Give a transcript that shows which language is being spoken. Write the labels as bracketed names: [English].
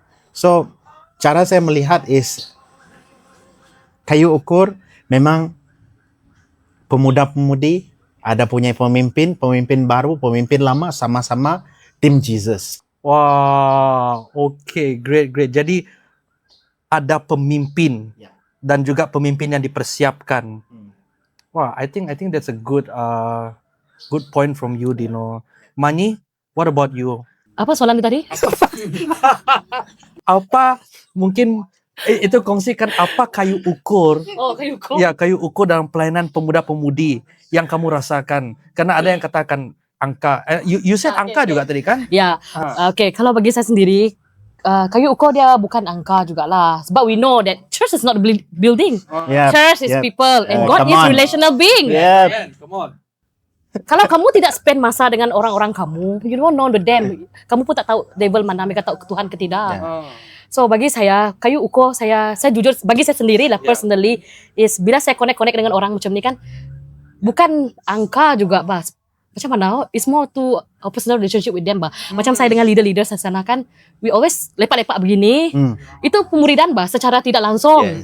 [Malay] So, cara saya melihat is kayu ukur memang pemuda-pemudi ada punya pemimpin baru, pemimpin lama, sama-sama tim Jesus. [English] Wow, okay, great. [Malay] Jadi ada pemimpin dan juga pemimpin yang dipersiapkan. [English] Wah, I think that's a good point from you, Dino. Mani, what about you? [Malay] Apa soalan tadi? Apa mungkin itu kongsikan apa kayu ukur? Oh, kayu ukur. Ya, kayu ukur dalam pelayanan pemuda-pemudi yang kamu rasakan. Karena ada yang katakan angka. [English] You said [Malay] angka juga tadi kan? Ya, okay. Kalau bagi saya sendiri, kayu ukur dia bukan angka juga lah. [English] Sebab we know that church is not a building. Yeah. Church is people and God Come is on. relational being. Yeah. Come on. [Malay] Kalau kamu tidak spend masa dengan orang-orang kamu, [English] you don't know the them. [Malay] Kamu pun tak tahu devil mana, mereka tahu Tuhan ke tidak. So bagi saya, kayu ukur saya jujur, bagi saya sendiri lah, personally, is bila saya connect dengan orang macam ni kan, bukan angka juga, Bas. Macam mana? [English] It's more to a personal relationship with them, bah. [Malay] Macam saya dengan leader-leader di sana kan, [English] we always [Malay] lepak-lepak begini. Itu pemuridan, bah, secara tidak langsung.